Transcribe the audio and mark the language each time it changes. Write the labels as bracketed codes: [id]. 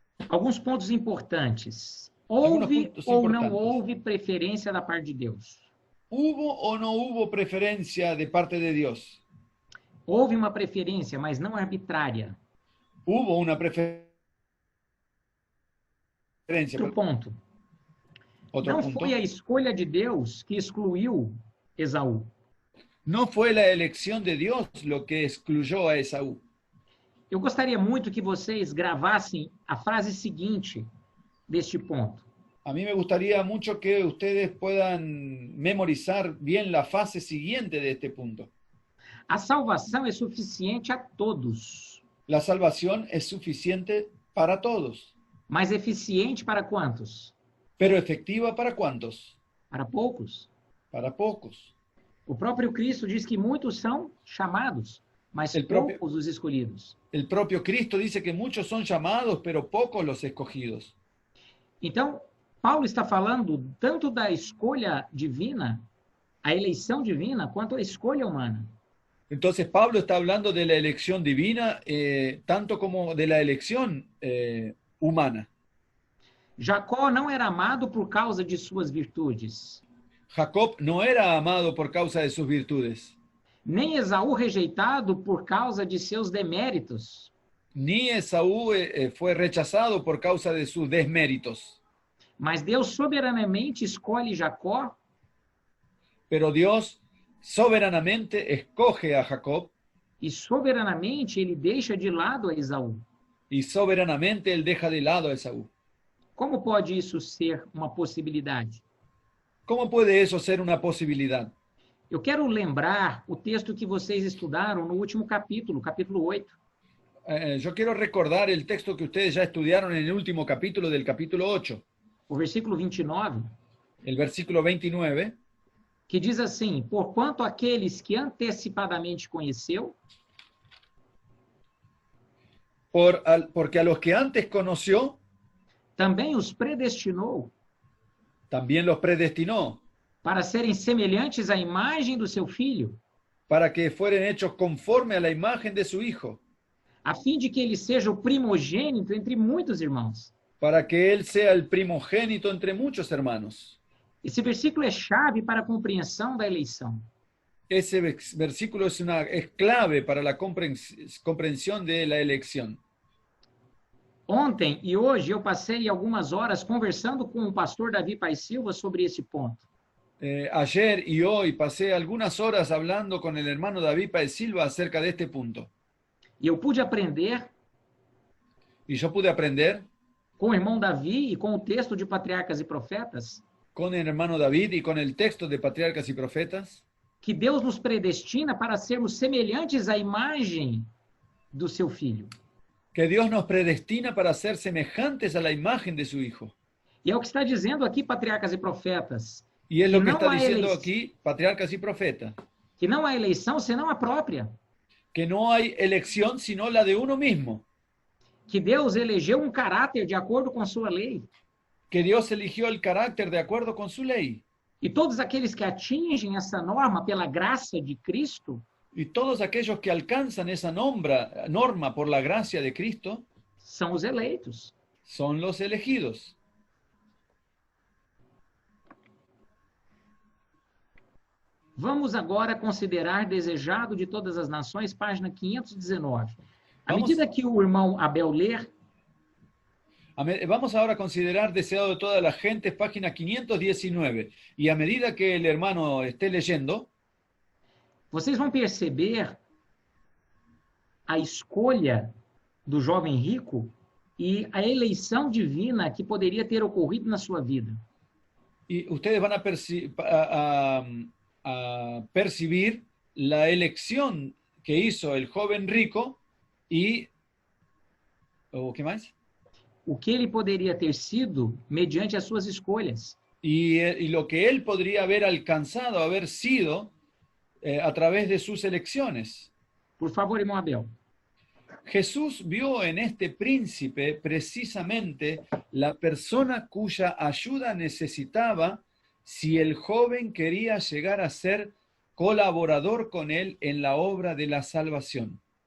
[pt] Alguns pontos importantes. Houve ou não houve preferência da parte de Deus? [es] ¿Hubo o no hubo preferencia de parte de Dios? [pt] Houve uma preferência, mas não arbitrária. [es] Hubo una preferencia. [pt] Outro ponto. Não foi a escolha de Deus que excluiu Esaú. [es] No fue la elección de Dios lo que excluyó a Esaú. [pt] Eu gostaria muito que vocês gravassem a frase seguinte deste ponto. [es] A mí me gustaría mucho que ustedes puedan memorizar bien la fase siguiente de este punto. [pt] A salvação é suficiente a todos. [es] La salvación es suficiente para todos. [pt] Mas eficiente para quantos? [es] Pero efectiva para cuántos? [pt] Para poucos. [es] Para pocos. [pt] O próprio Cristo diz que muitos são chamados, mas poucos os escolhidos. [es] El propio Cristo dice que muchos son llamados, pero pocos los escogidos. [pt] Então, Paulo está falando tanto da escolha divina, a eleição divina, quanto a escolha humana. [es] Entonces Pablo está hablando de la elección divina, tanto como de la elección humana. [pt] Jacó não era amado por causa de suas virtudes. [es] Jacob no era amado por causa de sus virtudes. [pt] Nem Esaú rejeitado por causa de seus deméritos. [es] Ni Esaú fue rechazado por causa de sus desméritos. [pt] Mas Deus soberanamente escolhe Jacó. [es] Pero Dios soberanamente escoge a Jacob. [pt] E soberanamente ele deixa de lado a Esaú. [es] Y soberanamente él deja de lado a Esaú. [pt] Como pode isso ser uma possibilidade? [es] ¿Cómo puede eso ser una posibilidad? [pt] Eu quero lembrar o texto que vocês estudaram no último capítulo, capítulo 8. [es] Yo quiero recordar el texto que ustedes ya estudiaron en el último capítulo del capítulo 8. [pt] O versículo 29. [es] el versículo 29, [pt] que diz assim: porquanto aqueles que antecipadamente conheceu, [es] porque a los que antes conoció, [pt] também os predestinou [es] también los predestinó, [pt] para serem semelhantes à imagem do seu Filho, [es] para que fueren hechos conforme a la imagen de su Hijo, [pt] a fim de que ele seja o primogênito entre muitos irmãos. [es] para que Él sea el primogénito entre muchos hermanos. [pt] Esse versículo é chave para a compreensão da eleição. [es] Ese versículo es clave para la comprensión de la elección. [pt] Ontem e hoje eu passei algumas horas conversando com o pastor Davi Paes Silva sobre esse ponto. [es] Ayer y hoy pasé algunas horas hablando con el hermano David Paes Silva acerca de este punto. [pt] E eu pude aprender [es] Y yo pude aprender [pt] com o irmão Davi e com o texto de Patriarcas e Profetas [es] con el hermano David y con el texto de Patriarcas y Profetas [pt] que Deus nos predestina para sermos semelhantes à imagem do seu Filho. [es] que Dios nos predestina para ser semejantes a la imagen de su Hijo. [pt] E é o que está dizendo aqui Patriarcas e Profetas, [es] Y es lo que no está hay diciendo elección. aquí Patriarcas y Profetas, [pt] que não há eleição senão a própria, [es] que no hay elección sino la de uno mismo, [pt] que Deus elegeu um caráter de acordo com sua lei. [es] que Dios eligió el carácter de acuerdo con su ley. [pt] E todos aqueles que atingem essa norma pela graça de Cristo [es] Y todos aquellos que alcanzan esa norma por la gracia de Cristo [pt] são os eleitos. [es] son los elegidos. [pt] Vamos agora considerar desejado de todas as nações, página 519. À Vamos- medida que o irmão Abel ler, [es] Vamos ahora a considerar deseado de toda la gente, página 519. Y a medida que el hermano esté leyendo, [pt] vocês vão perceber a escolha do jovem rico e a eleição divina que poderia ter ocorrido na sua vida. [es] y ustedes van a percibir la elección que hizo el joven rico y... ¿Qué más? [pt] O que ele poderia ter sido mediante as suas escolhas. [es] Y lo que él podría haber alcanzado, haber sido a través de sus elecciones. [pt] Por favor, irmão Abel. [es] Jesús vio en este príncipe precisamente la persona cuya ayuda necesitaba si el joven quería llegar a ser colaborador con él en la obra de la salvación.